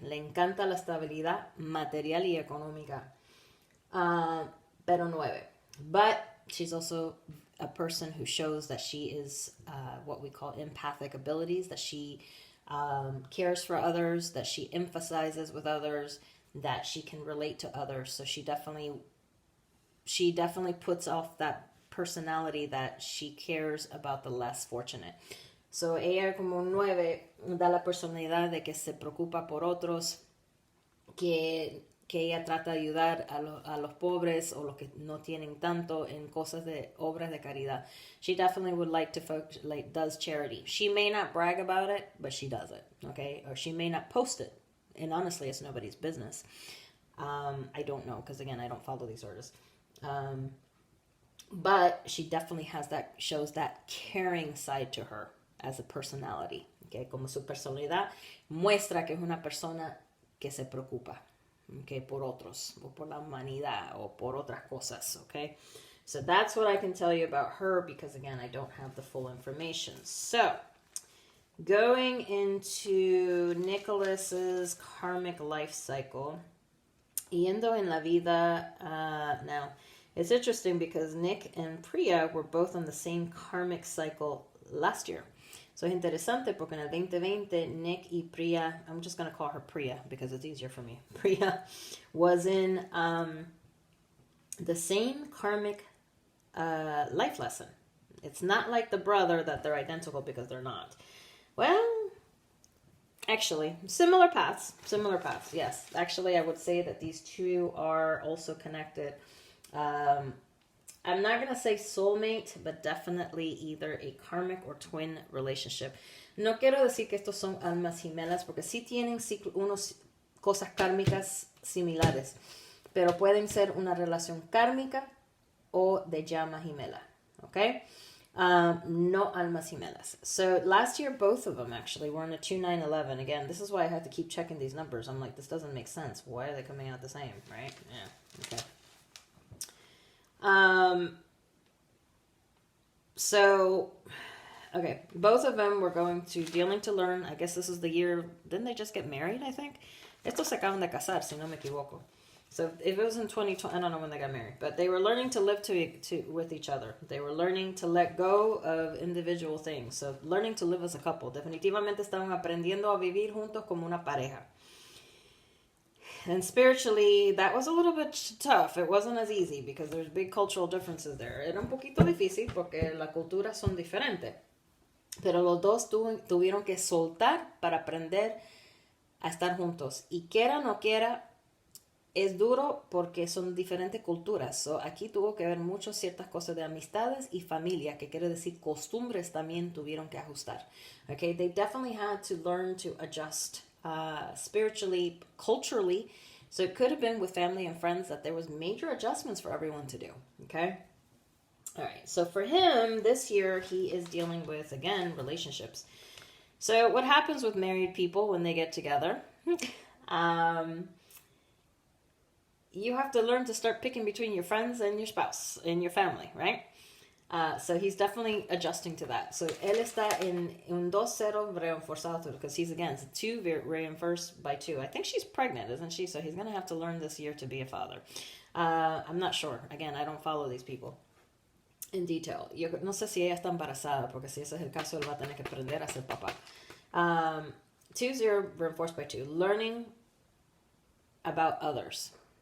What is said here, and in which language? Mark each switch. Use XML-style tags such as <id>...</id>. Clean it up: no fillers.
<es>Le encanta la estabilidad material y económica. Pero 9.</es> <en>But she's also a person who shows that she is what we call empathic abilities, that she cares for others, that she emphasizes with others, that she can relate to others. So she definitely puts off that personality that she cares about the less fortunate.</en> <es>So ella como 9 da la personalidad de que se preocupa por otros, que ella trata de ayudar a los pobres o los que no tienen tanto en cosas de obras de caridad.</es> <en>She definitely would like to focus, does charity. She may not brag about it, but she does it, okay? Or she may not post it. And honestly, it's nobody's business. I don't know, because again, I don't follow these artists. But she definitely shows that caring side to her as a personality, okay?</en> <es>Como su personalidad muestra que es una persona que se preocupa. Okay, por otros, o por la humanidad, o por otras cosas, okay?</es> <en>So that's what I can tell you about her, because again, I don't have the full information. So, going into Nicholas's karmic life cycle,</en> <es>yendo en la vida,</es> <en>now, it's interesting because Nick and Priya were both on the same karmic cycle last year. So</en> <es>es interesante porque en el 2020, Nick y Priya,</es> <en>I'm just going to call her Priya because it's easier for me. Priya was in the same karmic life lesson. It's not like the brother that they're identical, because they're not. Well, Actually, similar paths. Similar paths, yes. Actually, I would say that these two are also connected. I'm not going to say soulmate, but definitely either a karmic or twin relationship.</en> <es>No quiero decir que estos son almas gemelas, porque sí tienen unos cosas kármicas similares, pero pueden ser una relación kármica o de llama gemela, okay? No almas gemelas.</es> <en>So last year, both of them actually were in a 2-9-11. Again, this is why I had to keep checking these numbers. I'm like, this doesn't make sense. Why are they coming out the same, right? Yeah, okay. So, okay, both of them were going to dealing to learn. I guess this is the year. Didn't they just get married? I think.</en> <es>Estos se acaban de casar, si no me equivoco.</es> <en>So if it was in 2020, I don't know when they got married, but they were learning to live with each other. They were learning to let go of individual things. So learning to live as a couple.</en> <es>Definitivamente estaban aprendiendo a vivir juntos como una pareja.</es> <en>And spiritually, that was a little bit tough. It wasn't as easy because there's big cultural differences there.</en> <es>Era un poquito difícil porque las culturas son diferentes. Pero los dos tuvieron que soltar para aprender a estar juntos. Y quiera o no quiera, es duro porque son diferentes culturas. So, aquí tuvo que ver mucho ciertas cosas de amistades y familia, que quiere decir costumbres también tuvieron que ajustar.</es> <en>Okay, they definitely had to learn to adjust spiritually, culturally. So it could have been with family and friends that there was major adjustments for everyone to do. Okay. All right. So for him, this year, he is dealing with, again, relationships. So what happens with married people when they get together? You have to learn to start picking between your friends and your spouse and your family, right? So he's definitely adjusting to that. So</en> <es>él está en un 2-0 reinforzado</es> <en>because he's against 2 reinforced by 2. I think she's pregnant, isn't she? So he's going to have to learn this year to be a father. I'm not sure. Again, I don't follow these people in detail.</en> <es>Yo no sé si ella está embarazada, porque si ese es el caso, él va a tener que aprender a ser papá.</es> <en>2-0 reinforced by 2. Learning about others.</en>